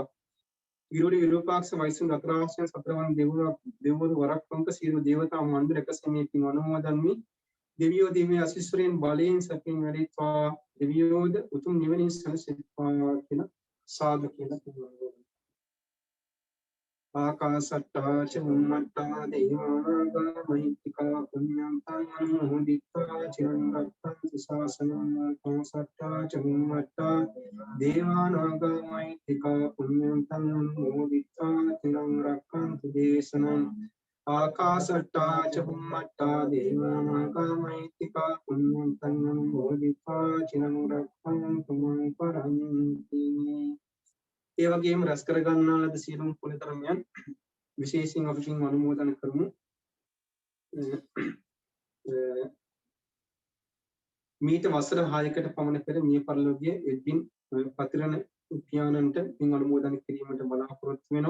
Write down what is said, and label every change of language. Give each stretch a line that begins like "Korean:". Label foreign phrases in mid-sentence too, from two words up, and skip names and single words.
Sinhala: විරෝධී විරූපාක්ෂ වෛසුන් රත්‍රාශ්‍රය සතරවන් දෙවිවරු වරක් පංක සියලු දේවතා මණ්ඩල එකසේ මේ පින් අනුමෝදන් වී දෙවියෝ දිව්‍ය ආශිර්වාදයෙන් බලයෙන් සැපින් වැඩිත්වා දෙවියෝද උතුම් නිවනින් සැනසෙත්වා කියලා සාදු කියලා කියනවා.
Pali: ආකාසට්ටා චුම්මට්ටා දේවානාගා මහිත්‍තිකා පුඤ්ඤන්තං අනුමෝදිත්වා චිරං රක්ඛන්තු ශාසනං. ආකාසට්ටා චුම්මට්ටා දේවානාගා මහිත්‍තිකා පුඤ්ඤන්තං අනුමෝදිත්වා චිරං රක්ඛන්තු දේශනං. ආකාසට්ටා චුම්මට්ටා දේවානාගා මහිත්‍තිකා පුඤ්ඤන්තං අනුමෝදිත්වා චිරං රක්ඛන්තු මං පරන්ති.
Sinhala: ඒ වගේම රැස් කර ගන්නා ලද සියලුම පුණ්‍ය ධර්මයන් විශේෂයෙන් අපි පින් අනුමෝදන් කරමු. මීට වසර 6කට පමණ පෙර මිය පරලෝකයේ එඩ්වින් පතිරණ පියාණන්ට පින් අනුමෝදන් කිරීමට බලාපොරොත්තු වෙනවා.